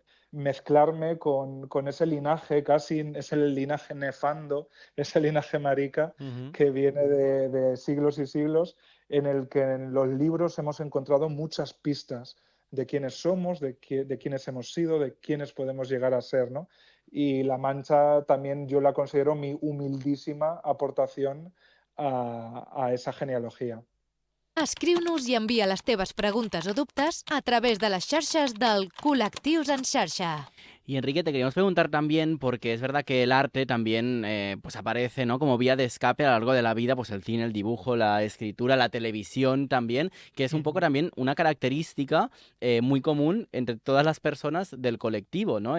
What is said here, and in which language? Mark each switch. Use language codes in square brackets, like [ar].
[es] Mezclarme con ese linaje, casi es el linaje nefando, ese linaje marica que viene de siglos y siglos, en el que en los libros hemos encontrado muchas pistas de quiénes somos, de quiénes hemos sido, de quiénes podemos llegar a ser, ¿no? Y La Mancha también yo la considero mi humildísima aportación a esa genealogía. [ca] Escriu-nos i envia les teves preguntes o dubtes a través de les xarxes del Col·lectius en Xarxa. [es] Y Enrique, te queríamos preguntar también, porque es verdad que el arte también pues aparece, ¿no?, como vía de escape a lo largo de la vida, pues el cine, el dibujo, la escritura, la televisión también, que es un poco también una característica muy común entre todas las personas del colectivo, ¿no?